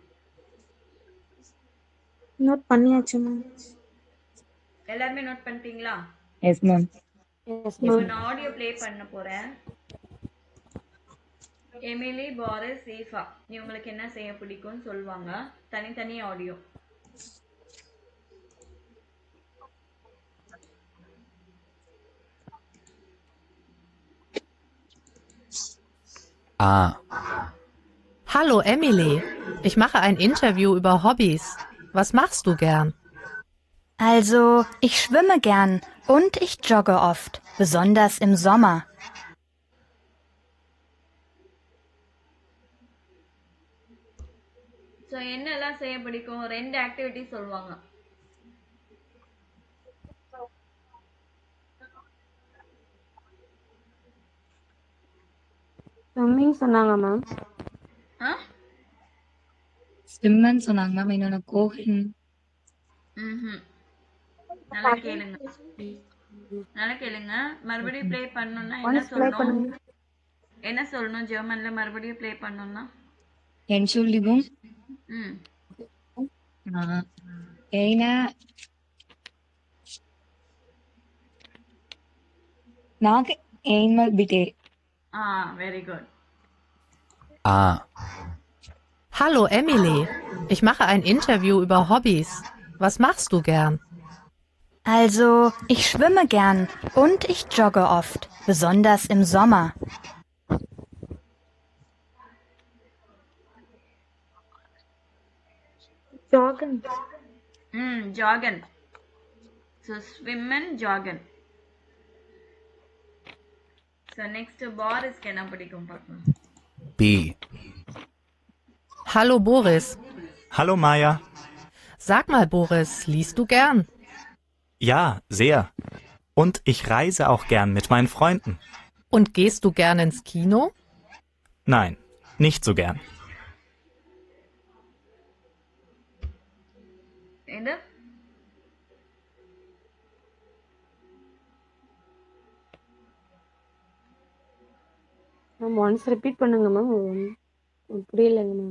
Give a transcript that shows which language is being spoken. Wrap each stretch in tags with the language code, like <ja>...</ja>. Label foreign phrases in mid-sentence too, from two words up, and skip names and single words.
<ta>நோட் பண்ணியாச்சு மேம். எல்லாரும் நோட் பண்ணிட்டீங்களா?</ta> <en>Yes, ma'am.</en> <ta>எஸ் இப்போ மேம். நான் ஆடியோ ப்ளே பண்ண போறேன். எமிலி, பாரிஸ், ஈஃபா இவங்களுக்கு என்ன செய்ய பிடிக்கும்னு சொல்லுவாங்க. தனித்தனி ஆடியோ.</ta> <de>A. Hallo Emily, ich mache ein Interview über Hobbys. Was machst du gern? Also, ich schwimme gern und ich jogge oft, besonders im Sommer.</de> <ta>ஸோ என்னெல்லாம் செய்ய பிடிக்கும்? 2 ஆக்டிவிட்டி சொல்லுவாங்க. ஸ்விம்மிங் சொன்னாங்க மேம். ஆ ஸ்விம்னு சொன்னாங்க மேம். இன்னொன்னு கோஹின். ம்ஹும். நல்லா கேளுங்க. நல்லா கேளுங்க. மறுபடியும் ப்ளே பண்ணணும்னா என்ன</ta> <en>once play</en> <ta>சொல்லணும்? பண்ணுங்க. என்ன சொல்லணும் ஜெர்மன்ல மறுபடியும் ப்ளே பண்ணணும்னா?</ta> <de>Entschuldigung. ம் Eine. Noch einmal bitte.</de> <en>very good.</en> <de>A. Hallo Emily, ich mache ein Interview über Hobbys. Was machst du gern? Also, ich schwimme gern und ich jogge oft, besonders im Sommer. joggen. joggen. So schwimmen joggen.</de> <ta>ஸோ நெக்ஸ்ட் பாரிஸ்க்கு என்ன பிடிக்கும் பார்க்கலாம்.</ta> <de>B. Hallo Boris. Hallo Maja. Sag mal Boris, liest du gern? Ja, sehr. Und ich reise auch gern mit meinen Freunden. Und gehst du gern ins Kino? Nein, nicht so gern.</de> <ta>இது மேம்</ta> <en>once repeat</en> <ta>பண்ணுங்க மேம். புரியலைங்க மேம்.</ta>